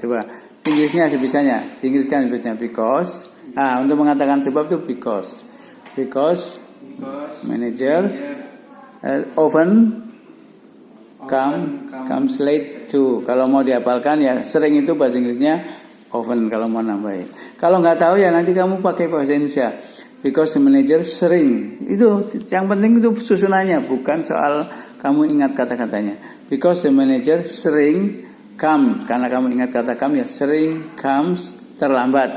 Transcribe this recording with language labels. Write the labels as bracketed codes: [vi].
[id] Coba Inggrisnya sebisanya. Inggris kan sebisanya because. Untuk mengatakan sebab itu because. [en] Because manager often comes late too. [id] Kalau mau dihafalkan ya sering itu bahasa Inggrisnya often kalau mau nambahin. Kalau nggak tahu ya nanti kamu pakai bahasa Indonesia. [en] Because the manager [id] sering. Itu yang penting itu susunannya, bukan soal kamu ingat kata-katanya. [en] Because the manager [id] sering come, karena kamu ingat kata come ya sering comes terlambat.